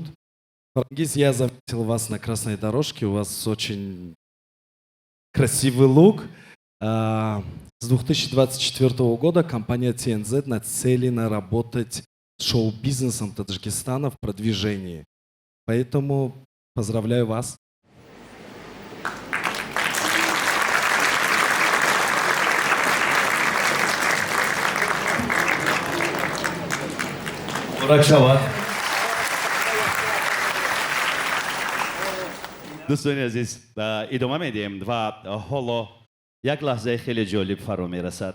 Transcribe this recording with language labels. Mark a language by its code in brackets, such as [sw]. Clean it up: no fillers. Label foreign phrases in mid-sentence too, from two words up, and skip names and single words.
[ru] Фарангиз, я заметил вас на красной дорожке. У вас очень красивый лук. С 2024 года компания TNZ нацелена работать с шоу-бизнесом Таджикистана в продвижении. Поэтому поздравляю вас. [fa] مبارک شود. دوستان عزیز ادامه میدیم و حالا یک لحظه خیلی جالب فرا میرسد.